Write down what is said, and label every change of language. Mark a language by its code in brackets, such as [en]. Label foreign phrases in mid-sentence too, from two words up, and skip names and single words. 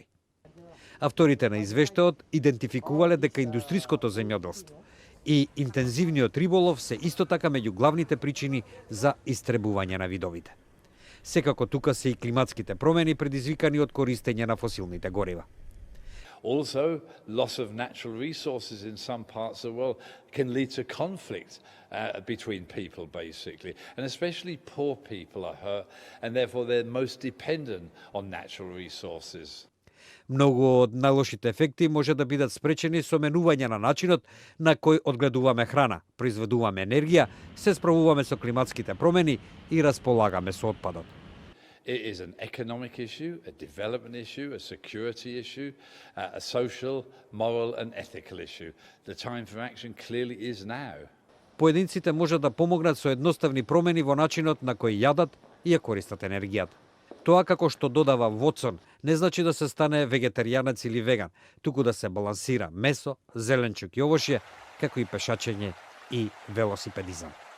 [mk] Авторите на извештајот идентификувале дека индустриското земјоделство и интензивниот риболов се исто така меѓу главните причини за истребување на видовите. Секако тука се и климатските промени предизвикани од користење на фосилните горива. [en] Also, loss of natural resources in some parts of the world can lead to conflict between people, basically. And especially poor people are hurt, and therefore they're most dependent on natural resources. [mk] Многу од најлошите ефекти може да бидат спречени со менување на начинот на кој одгледуваме храна, произведуваме енергија, се справуваме со климатските промени и располагаме со отпадот. [en] It is an economic issue, a development issue, a security issue, a social, moral and ethical issue. The time for action clearly is now. [mk] Поединците може да помогнат со едноставни промени во начинот на кој јадат и ја користат енергијата. Тоа, како што додава Вотсон, не значи да се стане вегетаријанец или веган, туку да се балансира месо, зеленчук и овошје, како и пешачење и велосипедизам.